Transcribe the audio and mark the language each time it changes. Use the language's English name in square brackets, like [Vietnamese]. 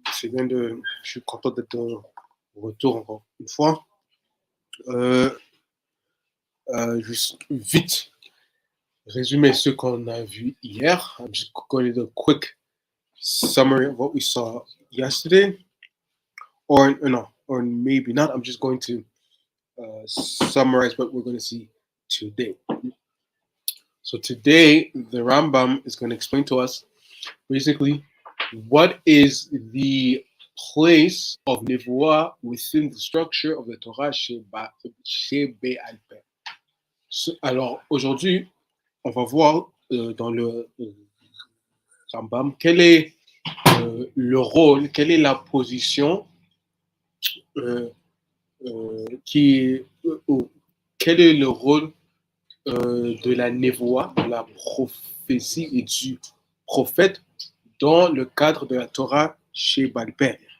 [French] Je suis content d'être de retour encore une fois. Juste vite résumer ce qu'on a vu hier. [English] I'm just going to do a quick summary of what we saw yesterday, or maybe not. I'm just going to summarize what we're going to see today. So today, the Rambam is going to explain to us basically what is the place of Nevuah within the structure of the Torah chez Be'al Peh. [French] Alors aujourd'hui, on va voir dans le Rambam quel est le rôle, quelle est la position quel est le rôle de la névoie, de la prophétie et du prophète dans le cadre de la Torah chez Baal Peh.